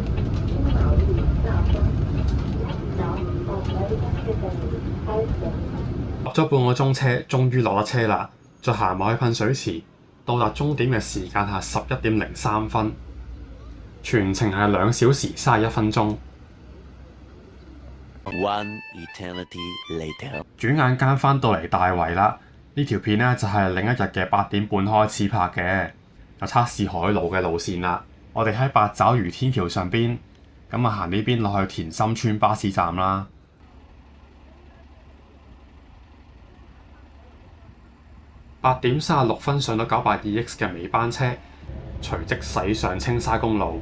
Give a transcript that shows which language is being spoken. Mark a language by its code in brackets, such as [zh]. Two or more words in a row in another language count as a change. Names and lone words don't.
[yue] 落咗半個鐘車，終於落咗車啦。再行埋去噴水池，到達終點嘅時間係11點03分，全程係2小時31分鐘。 [en] One eternity later， [yue] 轉眼間返到嚟大圍啦。呢條片呢，就係另一日嘅8點半開始拍嘅，就測試海路嘅路線啦。我哋喺八爪魚天橋上邊，咁啊行呢邊落去田心村巴士站啦。8點36分上到982X 嘅尾班車，隨即駛上青沙公路。